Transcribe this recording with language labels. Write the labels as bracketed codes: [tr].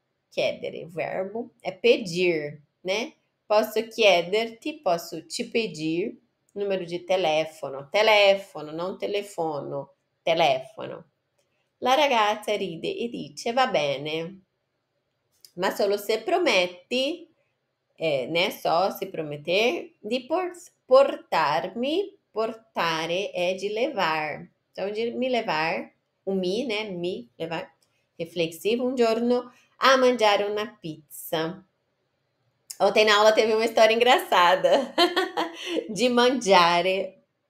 [pt] Chiedere, o verbo é pedir, né? [it] Posso chiederti, [pt] posso te pedir, número de telefono, não telefono, telefono. [it] La ragazza ride e dice: Va bene, ma solo se prometti, [pt] né? Só se prometer, [it] di portarmi, [pt] portare é de levar. Então, de me levar, o mi, né? Me levar, reflexivo, [it] um giorno a mangiare una pizza. [pt] Ontem na aula teve uma história engraçada de mangiare.